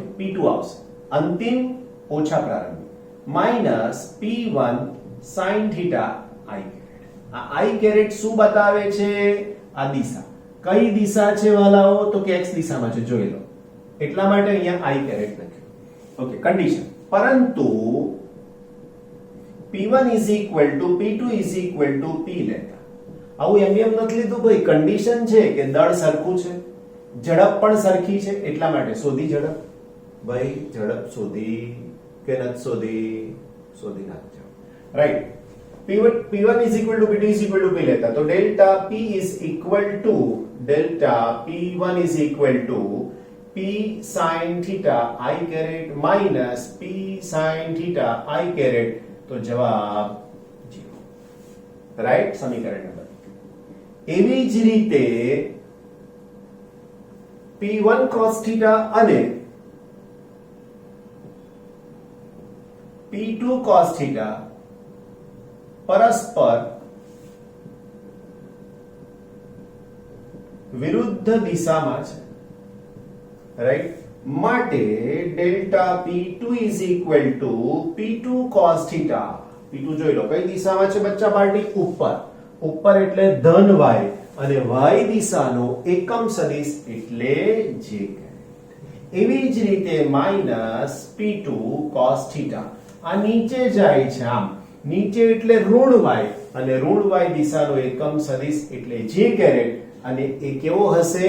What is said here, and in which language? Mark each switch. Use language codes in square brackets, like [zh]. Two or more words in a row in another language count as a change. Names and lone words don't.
[gu] ઓકે, p2 આવશે અંતિમ ઓછા પ્રારંભિક. [en] minus P1 sin theta I caret. [gu] આ [en] I caret [gu] શું બતાવે છે? આ દિશા. કઈ દિશા છે વાલાઓ? તો કે x દિશામાં છે, જોઈ લો. એટલા માટે અહીંયા [en] I caret [gu] લખ્યું. ઓકે, કન્ડિશન. પરંતુ [en] P1 is equal to P2 is equal to P [gu] લેતા. આવું એમ નથી લીધું ભાઈ, કન્ડિશન છે કે દળ સરખું છે, ઝડપ પણ સરખી છે, એટલા માટે શોધી ઝડપ. ભાઈ ઝડપ શોધી કે નથી શોધી નાખજો. રાઈટ. [en] P1 is equal to P2 is equal to P [gu] લેતા, તો [en] delta P is equal to delta P1 is equal to P sin theta I caret minus P sin theta I caret, [gu] તો જવાબ 0. રાઈટ, સમીકરણ નંબર. એવી જ રીતે [en] P1 cos theta [gu] અને [en] P2 cos theta [gu] પરસ્પર વિરુદ્ધ દિશામાં છે. રાઈટ, માટે [en] delta P2 is equal to P2 cos theta. [gu] P2 જોઈ લો કઈ દિશામાં છે બચ્ચા પાર્ટી? ઉપર એટલે ધન y, અને y દિશાનો એકમ સદિશ એટલે [en] j caret. [gu] એવી જ રીતે [en] minus P2 cos theta. [gu] આ નીચે જાય છે, આમ નીચે એટલે ઋણ y, અને ઋણ y દિશાનો એકમ સદિશ એટલે [en] j caret, [gu] અને એ કેવો હશે?